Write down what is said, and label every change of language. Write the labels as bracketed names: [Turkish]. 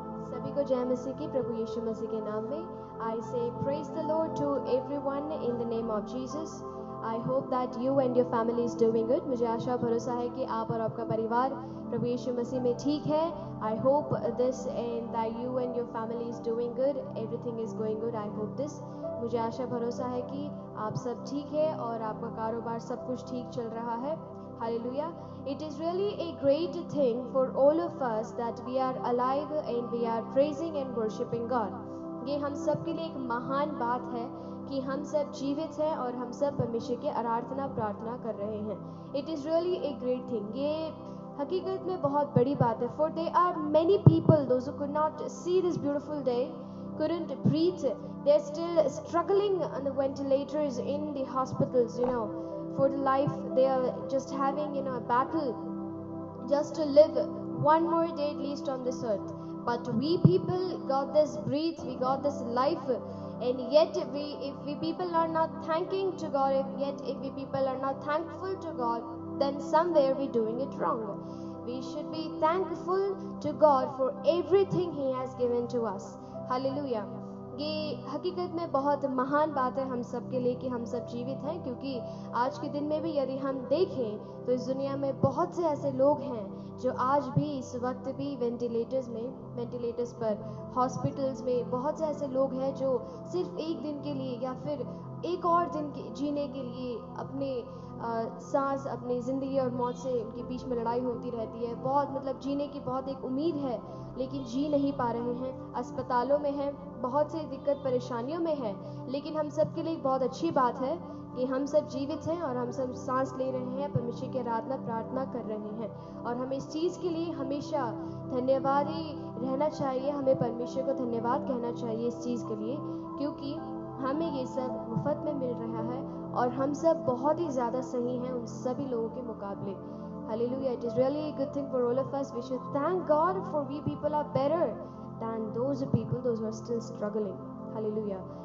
[Hindi] सभी को जय मसीह की, प्रभु यीशु मसीह के नाम में। [English] I say praise the Lord to everyone in the name of Jesus. I hope that you and your family is doing good. [Hindi] मुझे आशा भरोसा है कि आप और आपका परिवार प्रभु यीशु मसीह में ठीक है. [English] I hope this and that you and your family is doing good. Everything is going good. I hope this. [Hindi] मुझे आशा भरोसा है कि आप सब ठीक है और आपका कारोबार सब कुछ ठीक चल रहा है. [English] Hallelujah. It is really a great thing for all of us that we are alive and we are praising and worshiping God. [Hindi] ये हम सब के लिए एक महान बात है कि हम सब जीवित हैं और हम सब परमेश्वर की आराधना प्रार्थना कर रहे हैं. [English] It is really a great thing. [Hindi] ये हकीकत में बहुत बड़ी बात है. [English] For there are many people, those who could not see this beautiful day, couldn't breathe. They're still struggling on the ventilators in the hospitals, for the life. They are just having, a battle just to live one more day at least on this earth. But we people got this breath, we got this life, and yet if we people are not thanking to God, if we people are not thankful to God, then somewhere we're doing it wrong. We should be thankful to God for everything He has given to us. Hallelujah. [Hindi] ये हकीकत में बहुत महान बात है हम सब के लिए कि हम सब जीवित हैं, क्योंकि आज के दिन में भी यदि हम देखें तो इस दुनिया में बहुत से ऐसे लोग हैं जो आज भी इस वक्त भी वेंटिलेटर्स पर हॉस्पिटल्स में बहुत से ऐसे लोग हैं जो सिर्फ एक दिन के लिए या फिर एक और दिन जीने के लिए अपने सांस, अपनी ज़िंदगी और मौत से उनके बीच में लड़ाई होती रहती है. बहुत जीने की बहुत एक उम्मीद है, लेकिन जी नहीं पा रहे हैं. अस्पतालों में हैं, बहुत सी दिक्कत परेशानियों में है. लेकिन हम सब के लिए एक बहुत अच्छी बात है कि हम सब जीवित हैं और हम सब सांस ले रहे हैं, परमेश्वर की आराधना प्रार्थना कर रहे हैं. और हमें इस चीज़ के लिए हमेशा धन्यवादी रहना चाहिए. हमें परमेश्वर को धन्यवाद कहना चाहिए इस चीज़ के लिए, क्योंकि हमें ये सब मुफ्त में मिल रहा है और हम सब बहुत ही ज़्यादा सही हैं उन सभी लोगों के मुकाबले. [English] Hallelujah. It is really a good thing for all of us. We should thank God, for we people are better than those people who are still struggling. Hallelujah.